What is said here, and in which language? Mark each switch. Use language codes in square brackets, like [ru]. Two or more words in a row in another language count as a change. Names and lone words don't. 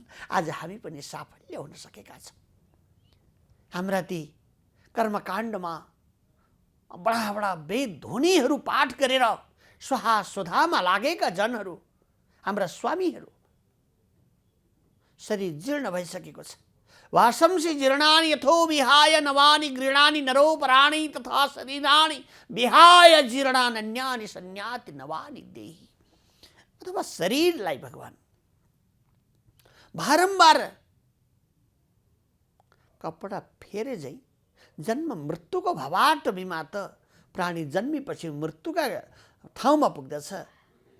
[ne] आज हामी पनि साफल्य हुन सकेका छौँ। हाम्रा ती कर्मकाण्डमा बडा बडा वेद ध्वनिहरू पाठ गरेर स्वाहा स्वधामा लागेका जनहरू, हाम्रा स्वामीहरू शरीर जीर्ण भइसकेको छ। [sa] वासंसि जीर्णानि यथो विहाय नवानि गृह्णानि नरोपराणि तथा शरीराणि विहाय जीर्णान्यानि संयाति नवानि देहि। [ne] अथवा शरीरलाई भगवान बारम्बार कपडा फेरे झै जन्म मृत्युको भवाटवीमा त प्राणी जन्मेपछि मृत्युका ठाउँमा पुग्दछ।